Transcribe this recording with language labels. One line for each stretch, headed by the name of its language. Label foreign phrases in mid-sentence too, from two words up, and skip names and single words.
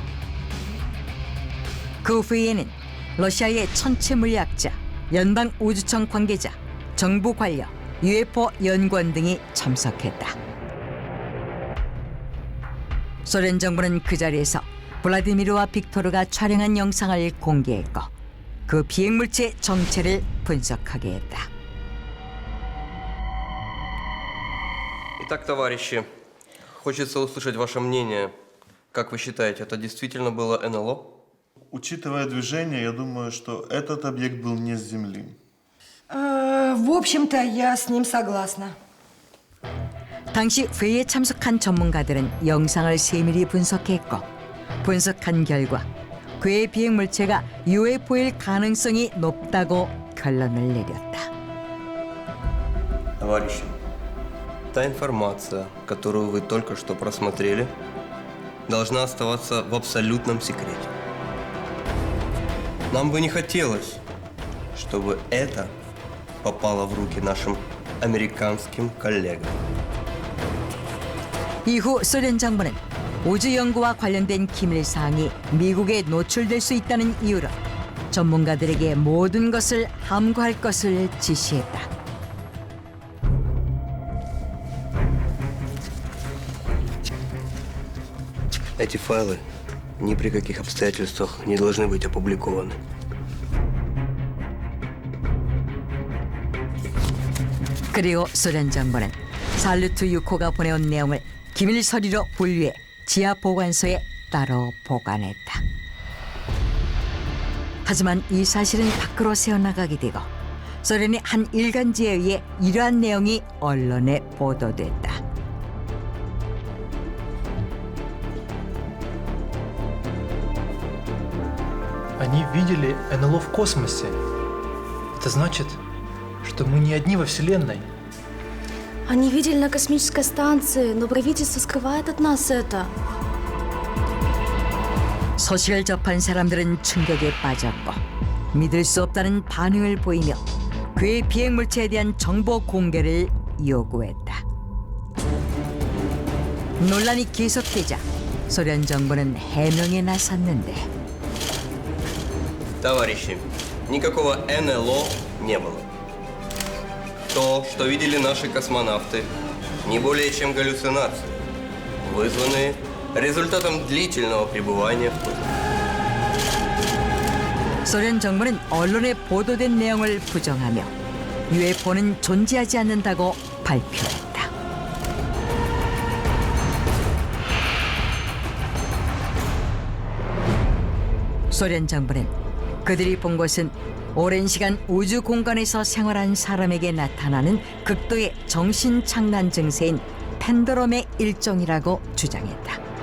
Korean: 그 회의에는 러시아의 천체 물리학자, 연방 우주청 관계자, 정부 관료, UFO 연구원 등이 참석했다. 소련 정부는 그 자리에서 블라디미르와 빅토르가 촬영한 영상을 공개했고 그 비행물체 정체를 분석하게 했다.
Russian: Итак, товарищи, хочется услышать ваше мнение. Как вы считаете, это действительно было НЛО? Учитывая движение, я думаю, что этот объект был не с Земли. В общем-то, я с ним согласна.
Korean: 당시 회의에 참석한 전문가들은 영상을 세밀히 분석했고 분석한 결과 그의 비행물체가 UFO일 가능성이 높다고 결론을 내렸다.
Russian: Товарищи, та информация, которую вы только что просмотрели, должна оставаться в абсолютном секрете. Нам бы не хотелось, чтобы это попало в руки нашим американским коллегам.
Korean: 이후 소련 정부는 우주 연구와 관련된 기밀 사항이 미국에 노출될 수 있다는 이유로 전문가들에게 모든 것을 함구할 것을 지시했다.
Russian: Эти файлы ни при каких обстоятельствах не должны быть опубликованы.
Korean: 그리고 소련 정부는 살루트 6호가 보내온 내용을 기밀 서류로 분류해 지하 보관소에 따로 보관했다. 하지만 이 사실은 밖으로 새어나가게 되고 소련의 한 일간지에 의해 이러한 내용이 언론에 보도됐다.
Russian: Они видели НЛО в космосе. Это значит, что мы не одни во Вселенной. Они видели на космической станции, но правительство скрывает от нас это.
Korean: 소식을 접한 사람들은 충격에 빠졌고 믿을 수 없다는 반응을 보이며 그의 비행물체에 대한 정보 공개를 요구했다. 논란이 계속되자 소련 정부는 해명에 나섰는데
Russian: Товарищи, никакого НЛО не было. То, что видели наши космонавты, не более чем галлюцинации, вызванные результатом длительного пребывания в космосе.
Korean: 소련 정부는 언론에 보도된 내용을 부정하며 UFO는 존재하지 않는다고 발표했다. 소련 정부는 그들이 본 것은 오랜 시간 우주 공간에서 생활한 사람에게 나타나는 극도의 정신착란 증세인 펜더럼의 일종이라고 주장했다.